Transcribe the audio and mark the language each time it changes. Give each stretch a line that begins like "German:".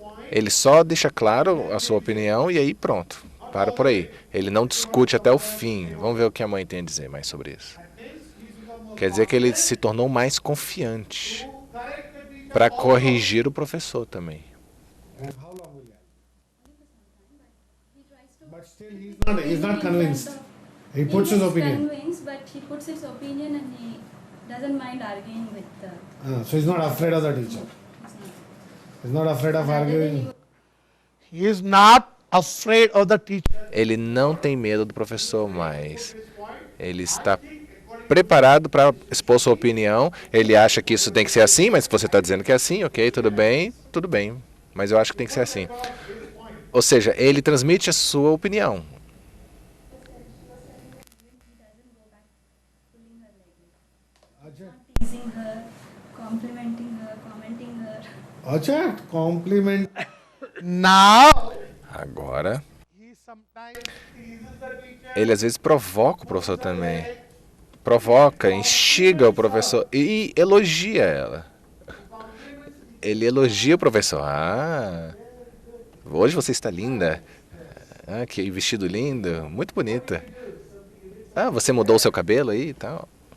Portuguese: Ele só deixa claro a sua opinião e aí pronto, para por aí. Ele não discute até o fim. Vamos ver o que a mãe tem a dizer mais sobre isso. Quer dizer que ele se tornou mais confiante para corrigir o professor também.
English: But still he's not convinced. He puts his opinion. Convinced, but he puts his opinion and he doesn't mind arguing with the... So he's not afraid of the teacher. He's not afraid of arguing. He is not afraid of the teacher.
Portuguese: Ele não tem medo do professor mais. Ele está preparado para expor sua opinião. Ele acha que isso tem que ser assim, mas se você está dizendo que é assim, ok, tudo bem. Mas eu acho que tem que ser assim. Ou seja, ele transmite a sua opinião.
English: Teasing her, complimenting her, commenting her.
Portuguese: Acha, compliment.
English: Now,
Portuguese: Agora,
English: he sometimes teases the teacher.
Portuguese: Ele às vezes provoca o professor também. Provoca, instiga o professor e elogia ela. Ele elogia o professor. Ah, hoje você está linda. Ah, que vestido lindo, muito bonita. Ah, você mudou o seu cabelo aí e tal.